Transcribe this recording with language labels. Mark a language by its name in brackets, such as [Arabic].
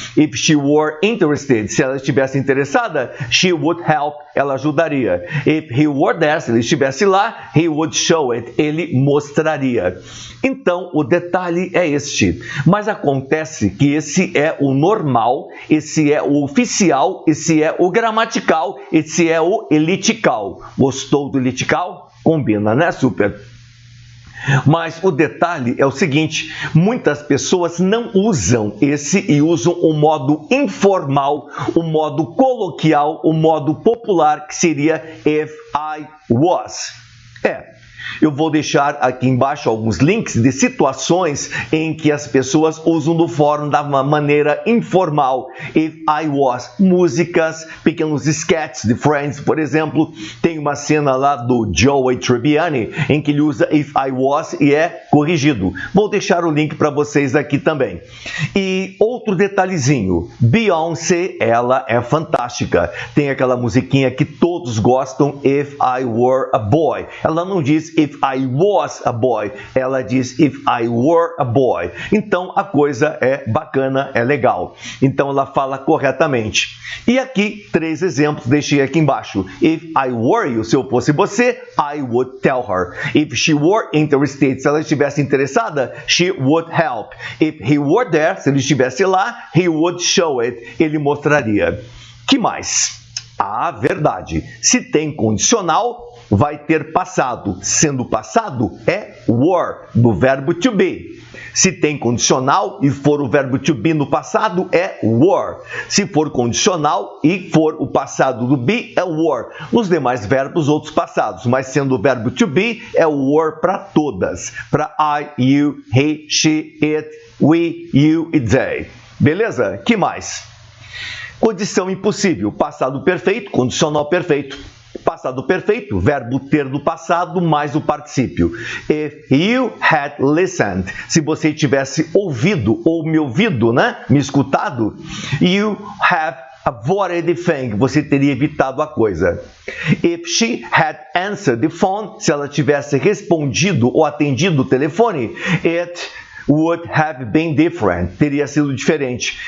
[English] If she were interested, [Portuguese] se ela estivesse interessada, [English] she would help, [Portuguese] ela ajudaria. [English] If he were there, [Portuguese] se ele estivesse lá, [English] he would show it, [Portuguese] ele mostraria. Então, o detalhe é este. Mas acontece que esse é o normal, esse é o oficial, esse é o gramatical, esse é o elitical. Gostou do elitical? Combina, né, super? Mas o detalhe é o seguinte, muitas pessoas não usam esse e usam o modo informal, o modo coloquial, o modo popular, que seria [English] if I was. [Portuguese] Eu vou deixar aqui embaixo alguns links de situações em que as pessoas usam do fórum da maneira informal. [English] If I was, [Portuguese] músicas, pequenos sketches de Friends, por exemplo. Tem uma cena lá do Joey Tribbiani em que ele usa [English] if I was [Portuguese] e é corrigido. Vou deixar o link para vocês aqui também. E outro detalhezinho, Beyoncé, ela é fantástica. Tem aquela musiquinha que todos gostam, If I Were a Boy. Ela não diz [English] if I was a boy, [Portuguese] ela diz [English] if I were a boy. [Portuguese] Então a coisa é bacana, é legal. Então ela fala corretamente. E aqui, 3 exemplos, deixei aqui embaixo. [English] If I were you, [Portuguese] se eu fosse você, [English] I would tell her. If she were interested, [Portuguese] se ela estivesse interessada, [English] she would help. If he were there, [Portuguese] se ele estivesse lá, [English] he would show it, [Portuguese] ele mostraria. Que mais? Ah, verdade. Se tem condicional, vai ter passado. Sendo passado, é were, do verbo to be. Se tem condicional e for o verbo to be no passado, é were. Se for condicional e for o passado do be, é were. Nos demais verbos, outros passados. Mas sendo o verbo to be, é were para todas. Para I, you, he, she, it, we, you e they. Beleza? Que mais? Condição impossível, passado perfeito, condicional perfeito. Passado perfeito, verbo ter do passado mais o particípio. [English] If you had listened, [Portuguese] se você tivesse ouvido ou me ouvido, né? Me escutado, [English] you have avoided the thing, [Portuguese] você teria evitado a coisa. [English] If she had answered the phone, [Portuguese] se ela tivesse respondido ou atendido o telefone, [English] it would have been different, [Portuguese] teria sido diferente.